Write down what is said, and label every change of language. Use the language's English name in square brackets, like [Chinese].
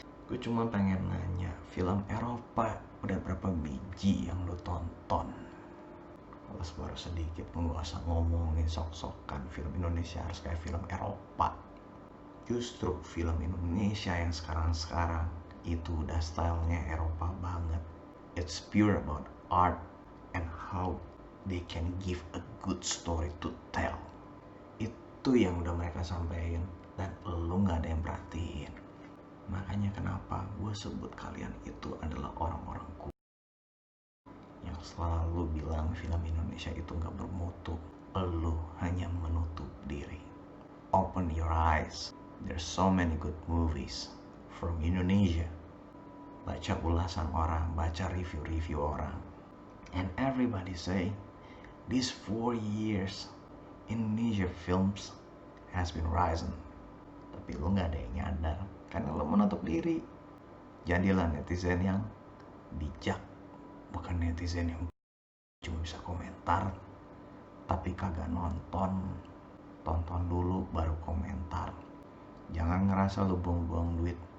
[Indonesian] Gue cuma pengen nanya, film Eropa udah berapa biji yang lu tonton? Alas baru sedikit, nggak usah ngomongin sok-sokan film Indonesia harus kayak film Eropa. Justru film Indonesia yang sekarang-sekarang itu udah stylenya Eropa banget. [English] It's pure about art and how they can give a good story to tell. [Indonesian] Itu yang udah mereka sampaikan dan lu nggak ada yang perhatiin. Makanya kenapa gue sebut kalian itu adalah orang-orang cool yang selalu bilang film Indonesia itu nggak bermutu. Lu hanya menutup diri. [English] Open your eyes. There's so many good movies from Indonesia. [Indonesian] Baca ulasan orang, baca review-review orang. [English] And everybody say, these 4 years, Indonesia films has been rising. [Indonesian] Tapi lu gak ada yang nyadar, karena lu menutup diri. Jadilah netizen yang bijak, bukan netizen yang cuma bisa komentar, tapi kagak nonton. Tonton dulu baru komentar. Jangan ngerasa lu buang-buang duit.